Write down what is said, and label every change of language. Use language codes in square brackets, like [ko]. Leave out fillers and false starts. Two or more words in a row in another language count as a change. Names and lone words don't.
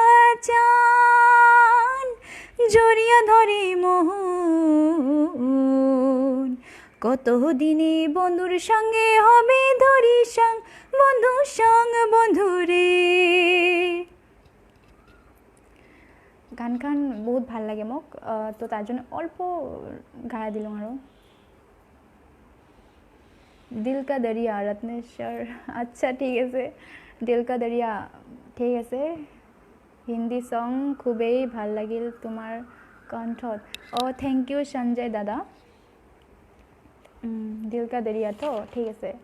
[rkt] চান জড়িয়া ধরে মোহন কত দিনে বন্ধুর সঙ্গে হবে ধরিসং বন্ধু রে গান গান বহুত ভাল লাগে মোক তো তার জন্য অল্প গায়া দিল আরো দিল কা দরিয়া রত্নেশ্বর আচ্ছা ঠিক আছে দিল কা দরিয়া ঠিক আছে [en] Hindi song [rkt] খুবই ভাল লাগিল তোমার কণ্ঠত [en] thank you [rkt] সঞ্জয় দাদা দিল কা দরিয়া তো ঠিক আছে